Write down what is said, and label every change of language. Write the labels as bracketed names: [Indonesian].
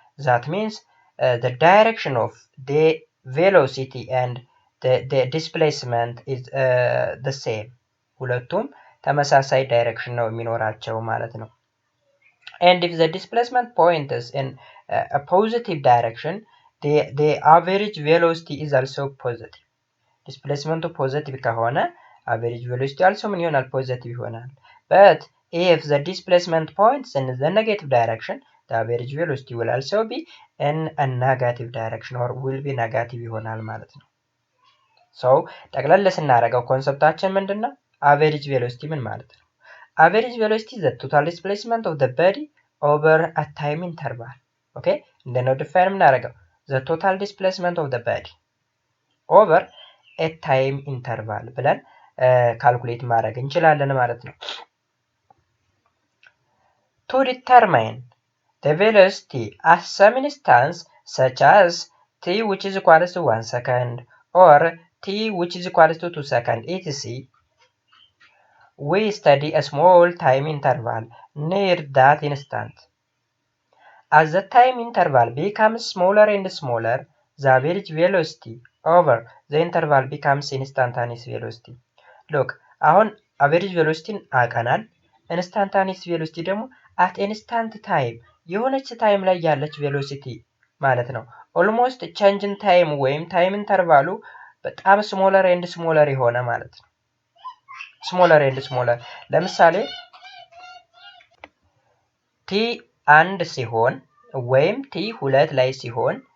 [English] That means the direction of the velocity and the displacement is the same. [Amharic] ሁለቱም ተመሳሳይ ዳይሬክሽን ነው የሚኖራቸው ማለት ነው። [English] and if the displacement points in a positive direction, the average velocity is also positive. [Amharic] ዲስፕሌስመንቱ ፖዚቲቭ ከሆነ [English] average velocity also [Amharic] ምን ይሆናል? ፖዚቲቭ ይሆናል። [English] but if the displacement points in the negative direction, the average velocity will also be in a negative direction or will be negative [Amharic] ይሆናል ማለት ነው። [English] so [Amharic] ጠቅለል ስናደርገው ኮንሰፕታችን ምንድነው? average velocity ምን ማለት ነው? [English] average velocity is the total displacement of the body over a time interval. okay [Amharic] እንደነ ዲፋይን የምናደርገው [English] the total displacement of the body over a time interval [Amharic] ብለን ካልኩሌት ማድረግ እንችላለን ማለት ነው። [English] to determine the velocity at some instance such as t which is equal to 1 second or t which is equal to 2 seconds etc, we study a small time interval near that instant. As the time interval becomes smaller and smaller, the average velocity over the interval becomes instantaneous velocity. [Amharic] Look, አሁን average velocity አውቀናል። instantaneous velocity ደግሞ [English] at instant time [Amharic] የሆነች ታይም ላይ ያለች velocity ማለት ነው። [English] almost change in time [Amharic] ወይም time interval በጣም [English] smaller and smaller [Amharic] የሆነ ማለት ነው። smaller and smaller ለምሳሌ t አንድ ሲሆን ወይም t ሁለት ላይ ሲሆን